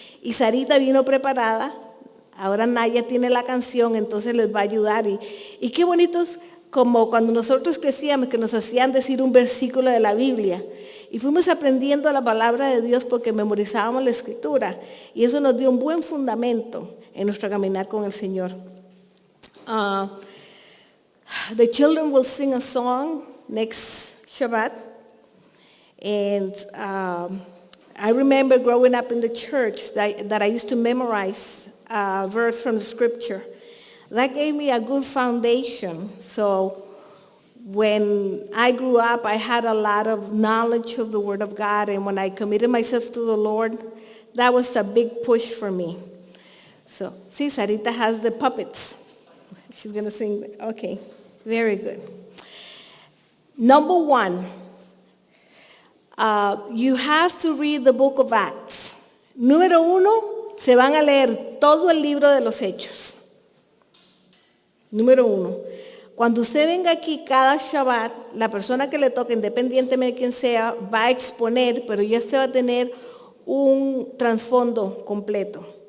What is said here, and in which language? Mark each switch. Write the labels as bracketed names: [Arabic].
[Spanish] Y Sarita vino preparada, ahora Naya tiene la canción, entonces les va a ayudar. Y qué bonitos, como cuando nosotros crecíamos, que nos hacían decir un versículo de la Biblia. Y fuimos aprendiendo la palabra de Dios porque memorizábamos la Escritura. Y eso nos dio un buen fundamento en nuestro caminar con el Señor. [English] The children will sing a song next Shabbat. And I remember growing up in the church that I used to memorize a verse from the scripture. That gave me a good foundation. So when I grew up, I had a lot of knowledge of the Word of God. And when I committed myself to the Lord, that was a big push for me. So, see, Sarita has the puppets. She's going to sing. Okay, very good. Number one. You have to read the book of Acts. [Spanish] Número 1, se van a leer todo el libro de los Hechos. Número 1. Cuando usted venga aquí cada Shabbat, la persona que le toque, independientemente de quién sea, va a exponer, pero ya se va a tener un trasfondo completo.